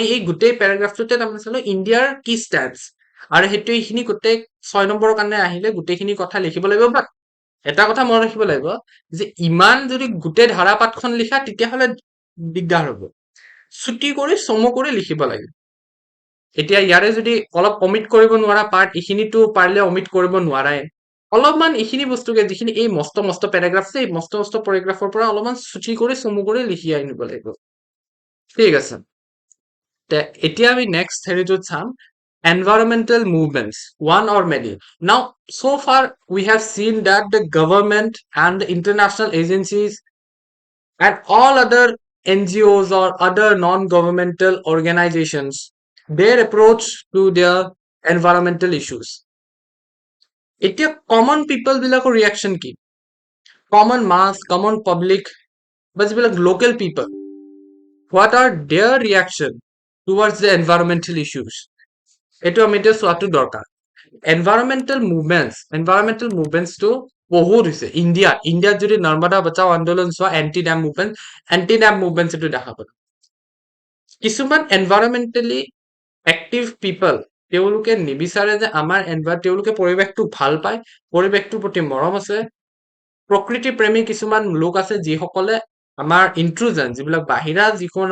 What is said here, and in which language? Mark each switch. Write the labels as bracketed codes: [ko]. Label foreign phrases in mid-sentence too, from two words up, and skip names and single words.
[as] এই গোটেই পেৰাগ্ৰাফটোতে তাৰমানে চালো ইণ্ডিয়াৰ কি ষ্টেপছ আৰু সেইটো এইখিনি গোটেই 6 নম্বৰৰ কাৰণে আহিলে গোটেইখিনি কথা লিখিব লাগিব বাট এটা কথা মনত ৰাখিব লাগিব যে ইমান যদি গোটেই ধাৰাপাতখন লিখা তেতিয়াহ'লে দিগদাৰ হ'ব ছুটি কৰি চমু কৰি লিখিব লাগে এতিয়া ইয়াৰে যদি অলপ অমিট কৰিব নোৱাৰা পাৰ্ট এইখিনিতো পাৰিলে অমিট কৰিব নোৱাৰাই অলপমান এইখিনি বস্তুকে যিখিনি এই মস্ত মস্ত পেৰাগ্ৰাফ আছে এই মস্ত মস্ত পেৰাগ্ৰাফৰ পৰা অলপমান ছুটি কৰি চমু কৰি লিখি আনিব লাগিব ঠিক আছে এতিয়া আমি নেক্সট হেৰিটোত চাম [en] environmental movements one or many now so far we have seen that the government and the international agencies and all other NGOs or other non-governmental organizations their approach to their environmental issues [as] এতিয়া [en] common people [as] বিলাকৰ reaction কি [en] common mass common public [as] বা যিবিলাক [en] local people what are their reaction towards the environmental issues [as] এইটো আমি এতিয়া চোৱাটো দৰকাৰ [en] environmental movements [as] বহুত হৈছে ইণ্ডিয়াত যদি নৰ্মদা বচাও আন্দোলন চোৱা [en] anti dam movements [as] এইটো দেখা পাব কিছুমান [en] environmentally active people [as] তেওঁলোকে নিবিচাৰে যে আমাৰ তেওঁলোকে পৰিৱেশটো ভাল পায় পৰিৱেশটোৰ প্ৰতি মৰম আছে প্ৰকৃতি প্ৰেমী কিছুমান লোক আছে যিসকলে আমাৰ ইন্ট্ৰুজন যিবিলাক বাহিৰা যিকোনো